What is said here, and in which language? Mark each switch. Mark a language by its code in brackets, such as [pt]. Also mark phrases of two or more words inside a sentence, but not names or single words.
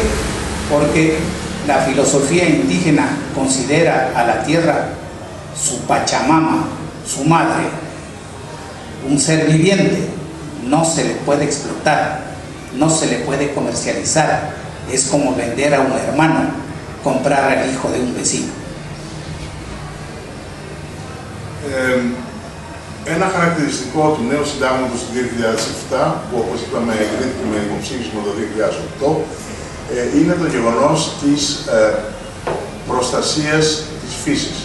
[es] Porque la filosofía indígena considera a la tierra su Pachamama, su madre, un ser viviente. No se le puede explotar, no se le puede comercializar. Es como vender a un hermano, comprar al hijo de un vecino. [el] Ένα χαρακτηριστικό του νέου συντάγματος του 2007, που όπως είπαμε εγκρίθηκε με υποψήφισμα το 2008, είναι το γεγονός της προστασίας της φύσης.